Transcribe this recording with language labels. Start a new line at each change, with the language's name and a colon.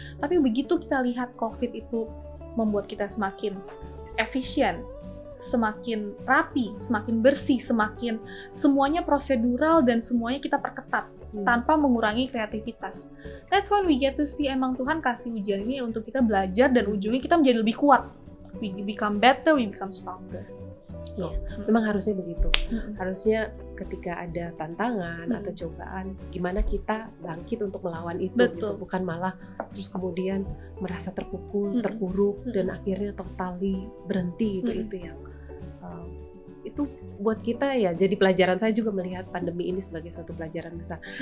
Indonesian: Tapi begitu kita lihat COVID itu membuat kita semakin efisien, semakin rapi, semakin bersih, semakin semuanya prosedural dan semuanya kita perketat tanpa mengurangi kreativitas.
English: That's when we get to see
Indonesian: emang Tuhan kasih ujian ini untuk kita belajar dan ujungnya kita menjadi lebih kuat.
English: We become better, we become stronger.
Indonesian: Ya, memang harusnya begitu. Harusnya ketika ada tantangan atau cobaan, gimana kita bangkit untuk melawan itu, gitu. Bukan malah terus kemudian merasa terpukul, terpuruk, dan akhirnya totally berhenti gitu. Itu yang itu buat kita ya jadi pelajaran. Saya juga melihat pandemi ini sebagai suatu pelajaran besar.